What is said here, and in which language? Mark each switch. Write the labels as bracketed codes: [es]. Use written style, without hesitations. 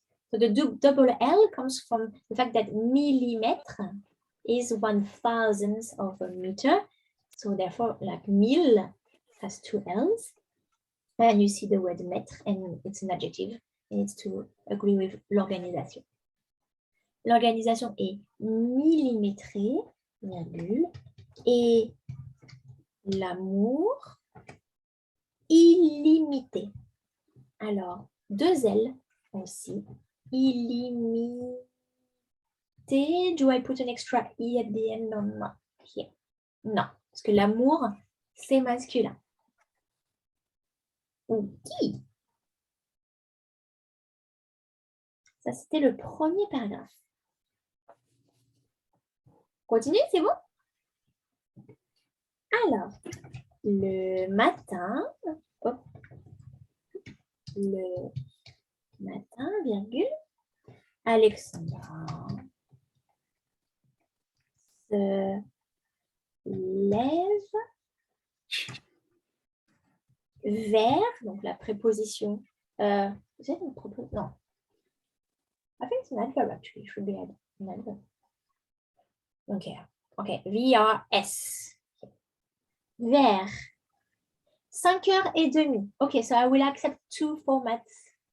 [en] So the double L comes from the fact that millimètre is 1,000th of a meter. So therefore, like mille has 2 L's. And you see the word mètre, and it's an adjective. It needs to agree with l'organisation. [fr] L'organisation est millimétrée, virgule, et l'amour illimité. Alors, 2 L aussi. Illimité. [en] Do I put an extra I at the end or not? Here. [fr] Non, parce que l'amour, c'est masculin. Ok. Ça, c'était le premier paragraphe. Continue, c'est bon? Alors, le matin, hop, le matin, virgule, Alexandra se lève vers, donc la préposition, c'est une préposition, non. [en] I think it's an adverb actually, it should be an adverb. Okay, VRS. [fr] Vers 5h30. [en] Okay, so I will accept 2 formats.